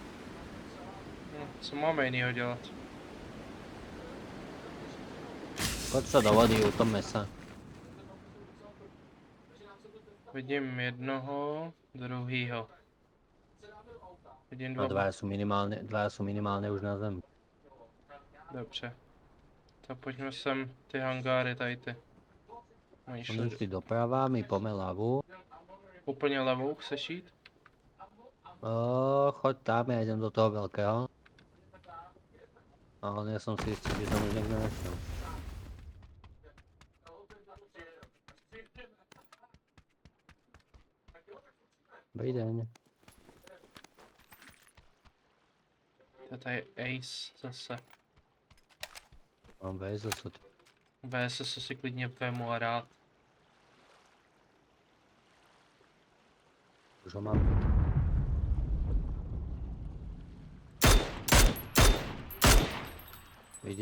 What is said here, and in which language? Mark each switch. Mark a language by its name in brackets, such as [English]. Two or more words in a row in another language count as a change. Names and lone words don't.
[Czech] Co máme jinýho dělat? [Slovak] Poď sa do vody, utomme sa. [Czech] Vidím jednoho, druhýho. Vidím A dva. [Slovak] dvaja sú minimálne už na zemi. [Czech] Dobře. Tak pojďme sem, ty hangáry tady ty. Oni Oni šli šli doprava, [Slovak] my pome ľavú. [Czech] úplně levou, chceš jít? [Slovak] Choď tam, ja idem do toho veľkého. Ale nie som si istý, že tam už niekto nešiel. Dobrý deň. [Czech] To tady je Ace zase. Mám VSS. VSS si klidně vemu a rád. Už ho mám. Vidíš?